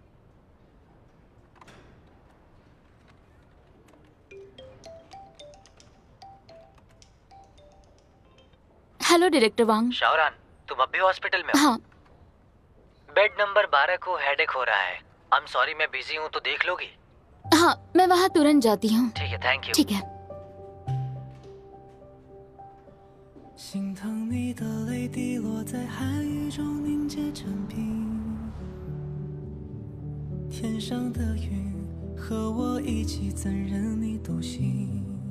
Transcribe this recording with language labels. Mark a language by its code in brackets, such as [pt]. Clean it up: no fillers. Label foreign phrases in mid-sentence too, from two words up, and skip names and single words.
[en] hello director Wang. [hi] शाओरान, तुम अब भी हॉस्पिटल में हो? हाँ। [en] bed number [hi] 12 को हेडेक हो रहा है। [en] I am sorry, [hi] मैं बिजी हूँ, तो देख लोगी? हाँ, मैं वहाँ तुरंत जाती हूँ। ठीक है, [en] thank you. [hi] ठीक है। [zh] 心疼你的泪滴落在寒雨中凝结成冰，天上的云和我一起，怎忍你独行？